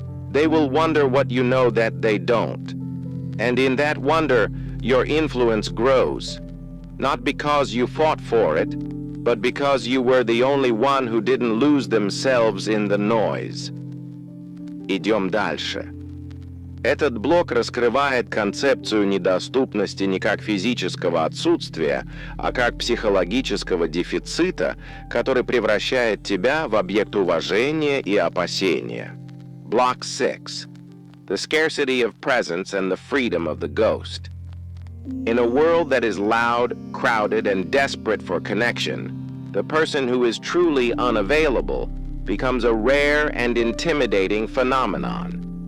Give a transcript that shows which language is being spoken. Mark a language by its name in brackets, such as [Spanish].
[English] They will wonder what you know that they don't. And in that wonder, your influence grows. Not because you fought for it, but because you were the only one who didn't lose themselves in the noise. [Russian] Идем дальше. Этот блок раскрывает концепцию недоступности не как физического отсутствия, а как психологического дефицита, который превращает тебя в объект уважения и опасения. [English] Block 6. The scarcity of presence and the freedom of the ghost. In a world that is loud, crowded, and desperate for connection, the person who is truly unavailable becomes a rare and intimidating phenomenon.